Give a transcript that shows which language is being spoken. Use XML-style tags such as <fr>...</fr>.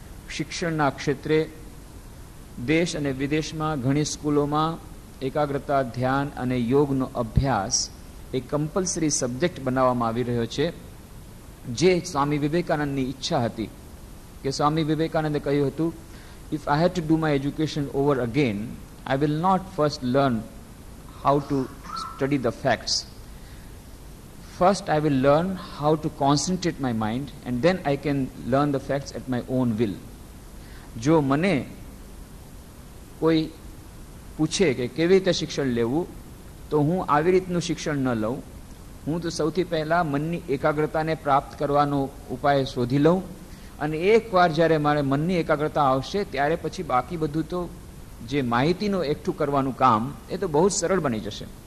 <gu>શિક્ષણના ક્ષેત્રે દેશ અને વિદેશમાં ઘણી સ્કૂલોમાં એકાગ્રતા, ધ્યાન અને યોગનો અભ્યાસ એ કમ્પલસરી સબ્જેક્ટ બનાવવામાં આવી રહ્યો છે, જે સ્વામી વિવેકાનંદની ઈચ્છા હતી કે સ્વામી વિવેકાનંદે કહ્યું હતું,</gu> <en>If I had to do my education over again, I will not first learn how to study the facts. First, I will learn how to concentrate my mind and then I can learn the facts at my own will.</en> <gu>જો મને કોઈ પૂછે કે કેવી રીતે શિક્ષણ લેવું, તો હું આવી રીતનું શિક્ષણ ન લઉં। હું તો સૌથી પહેલાં મનની એકાગ્રતાને પ્રાપ્ત કરવાનો ઉપાય શોધી લઉં, અને એકવાર જ્યારે મારે મનની એકાગ્રતા આવશે ત્યારે પછી બાકી બધું તો જે માહિતીનું એકઠું કરવાનું કામ એ તો બહુ જ સરળ બની જશે।</gu>